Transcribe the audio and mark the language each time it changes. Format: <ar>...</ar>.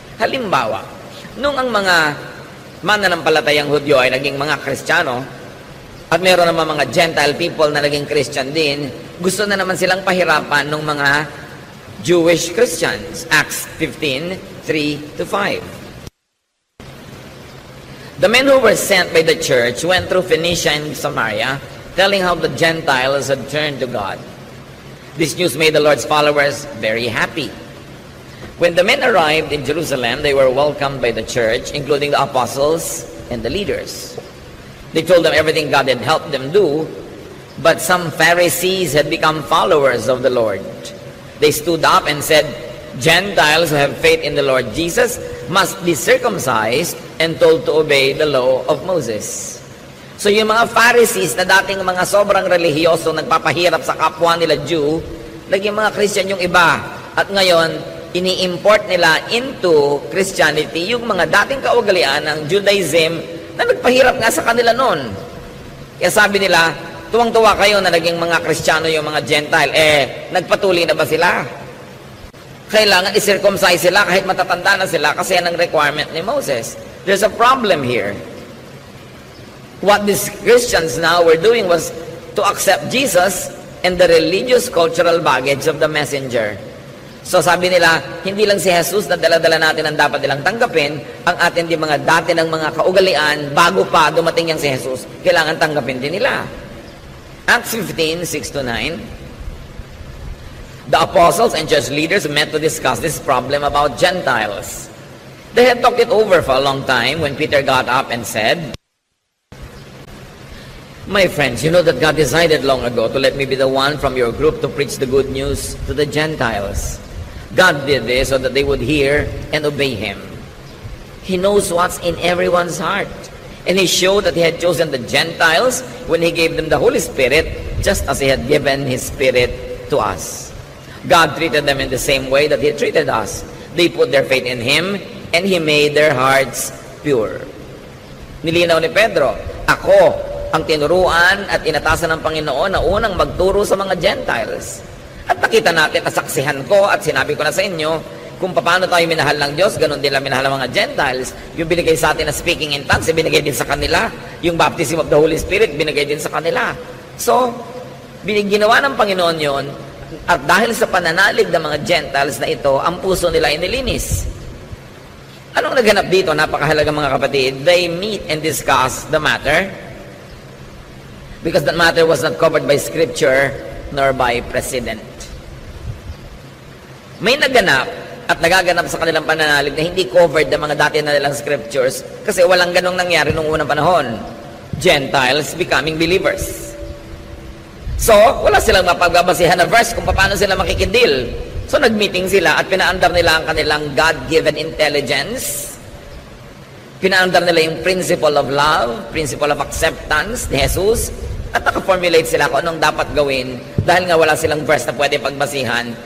<tl>Halimbawa, nung ang mga mananampalatayang Hudyo ay naging mga Kristiyano, at meron naman mga Gentile people na naging Christian din, gusto na naman silang pahirapan ng mga Jewish Christians.</tl> <en>Acts 15:3-5. The men who were sent by the church went through Phoenicia and Samaria, telling how the Gentiles had turned to God. This news made the Lord's followers very happy. When the men arrived in Jerusalem, they were welcomed by the church, including the apostles and the leaders. They told them everything God had helped them do, but some Pharisees had become followers of the Lord. They stood up and said, Gentiles who have faith in the Lord Jesus must be circumcised and told to obey the law of Moses.</en> <tl>So yung mga Pharisees na dating mga sobrang relihiyoso, nagpapahirap sa kapwa nila Jew, naging mga Christian yung iba. At ngayon, ini-import nila into Christianity yung mga dating kaugalian ng Judaism na nagpahirap nga sa kanila noon. Kaya sabi nila, tuwang-tuwa kayo na naging mga Kristiyano yung mga Gentile. Nagpatuloy na ba sila? Kailangan i-circumcise sila kahit matatanda na sila kasi yan ang requirement ni Moses.</tl> <en>There's a problem here. What these Christians now were doing was to accept Jesus and the religious cultural baggage of the messenger.</en> <tl>So sabi nila, hindi lang si Jesus na dala-dala natin ang dapat nilang tanggapin, ang atin din mga dati ng mga kaugalian, bago pa dumating yang si Jesus, kailangan tanggapin din nila.</tl> <en>Acts 15:6-9. The apostles and church leaders met to discuss this problem about Gentiles. They had talked it over for a long time when Peter got up and said, My friends, you know that God decided long ago to let me be the one from your group to preach the good news to the Gentiles. God did this so that they would hear and obey Him. He knows what's in everyone's heart. And He showed that He had chosen the Gentiles when He gave them the Holy Spirit, just as He had given His Spirit to us. God treated them in the same way that He treated us. They put their faith in Him, and He made their hearts pure.</en> <tl>Nilinaw ni Pedro, ako ang tinuruan at inatasan ng Panginoon na unang magturo sa mga Gentiles. At nakita natin, nasaksihan ko at sinabi ko na sa inyo, kung paano tayo minahal ng Diyos, ganun din lang minahal ng mga Gentiles. Yung binigay sa atin na speaking in tongues, binigay din sa kanila. Yung baptism of the Holy Spirit, binigay din sa kanila. So, ginawa ng Panginoon yon. At dahil sa pananalig ng mga Gentiles na ito, ang puso nila ay nilinis. Anong naghanap dito? Napakahalaga mga kapatid.</tl> <en>They meet and discuss the matter because that matter was not covered by Scripture nor by precedent.</en> <tl>May naganap at nagaganap sa kanilang pananalig na hindi covered ng mga dati na nilang scriptures kasi walang ganong nangyari nung unang panahon.</tl> <en>Gentiles becoming believers.</en> <tl>So, wala silang mapagbabasihan na verse kung paano sila makikidil. So, nag-meeting sila at pinaandar nila ang kanilang God-given intelligence. Pinaandar nila yung</tl> <en>principle of love, principle of acceptance</en> <tl>ni Jesus, at nakaformulate sila kung anong dapat gawin dahil nga wala silang verse na pwede pagbasihan.</tl>